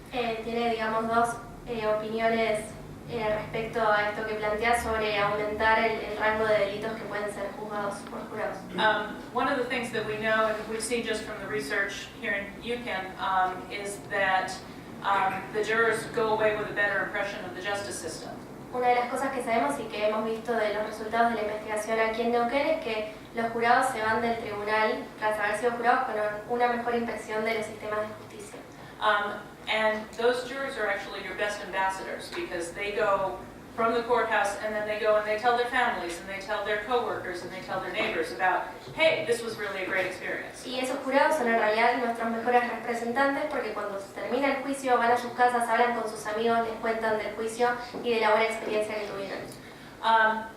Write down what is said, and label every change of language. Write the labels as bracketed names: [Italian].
[Spanish] Tiene, digamos, dos opiniones respecto a esto que plantea sobre aumentar el rango de delitos que pueden ser juzgados por jurados. [English] One of the things that we know, and we've seen just from the research here in UCAN, is that the jurors go away with a better impression of the justice system. [Spanish] Una de las cosas que sabemos y que hemos visto de los resultados de la investigación aquí en Neuquén es que los jurados se van del tribunal tras haber sido jurados con una mejor impresión de los sistemas de justicia. [English] And those jurors are actually your best ambassadors because they go from the courthouse, and then they go and they tell their families, and they tell their coworkers, and they tell their neighbors about, hey, this was really a great experience. [Spanish] Y esos jurados son en realidad nuestros mejores representantes porque cuando se termina el juicio van a sus casas, hablan con sus amigos, les cuentan del juicio y de la buena experiencia que tuvieron.